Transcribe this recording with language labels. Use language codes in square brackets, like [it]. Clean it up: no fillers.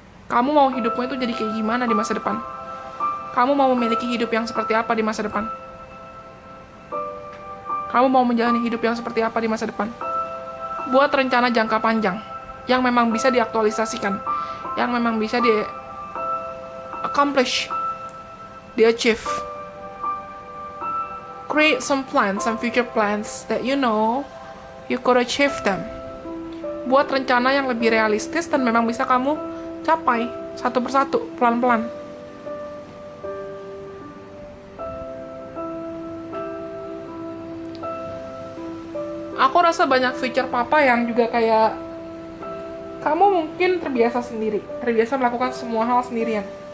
[id] Kamu mau hidupmu itu jadi kayak gimana di masa depan? Kamu mau memiliki hidup yang seperti apa di masa depan? Kamu mau menjalani hidup yang seperti apa di masa depan? Buat rencana jangka panjang yang memang bisa diaktualisasikan, yang memang bisa [en] di-accomplish, di-achieve. Create some plans, some future plans that you know you could achieve them. [id] Buat rencana yang lebih realistis dan memang bisa kamu capai satu persatu, pelan-pelan. Aku rasa banyak [en] future papa [id] yang juga kayak kamu mungkin terbiasa melakukan semua hal sendirian.